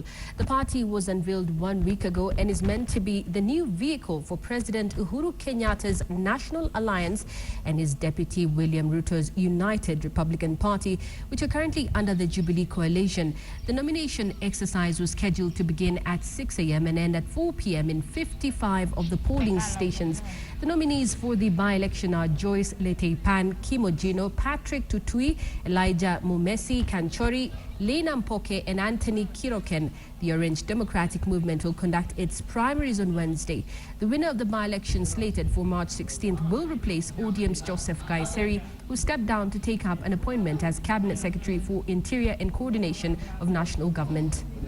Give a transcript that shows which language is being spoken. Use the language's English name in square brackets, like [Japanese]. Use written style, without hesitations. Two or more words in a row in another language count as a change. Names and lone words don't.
[English] The party was unveiled 1 week ago and is meant to be the new vehicle for President Uhuru Kenyatta's National Alliance and his deputy William Ruto's United Republican Party, which are currently under the Jubilee coalition. The nomination exercise was scheduled to begin at 6 a.m. and end at 4 p.m. in 55 of the polling stations. The nominees for the by-election are Joyce Leteipan Kimojino, Patrick Tutui, Elijah Mumesi Kanchori, Lena Mpoke and Anthony Kiroken. The Orange Democratic Movement will conduct its primaries on Wednesday. The winner of the by-election slated for March 16th will replace ODM's Joseph Kaiseri, who stepped down to take up an appointment as Cabinet Secretary for Interior and Coordination of National Government.